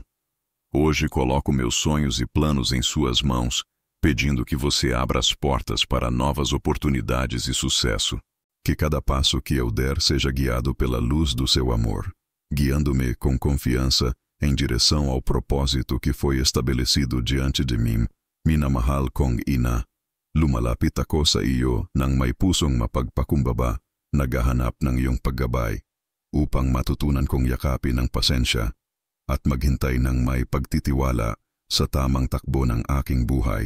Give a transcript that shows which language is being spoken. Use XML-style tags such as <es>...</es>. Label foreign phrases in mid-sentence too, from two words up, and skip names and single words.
<pt>Hoje coloco meus sonhos e planos em suas mãos, pedindo que você abra as portas para novas oportunidades e sucesso. Que cada passo que eu der seja guiado pela luz do seu amor, guiando-me com confiança em direção ao propósito que foi estabelecido diante de mim.</pt> <tl>Minamahal kong ina, lumalapit ako sa iyo nang may pusong mapagpakumbaba, naghahanap ng iyong paggabay, upang matutunan kong yakapin ang pasensya at maghintay ng may pagtitiwala sa tamang takbo ng aking buhay.</tl>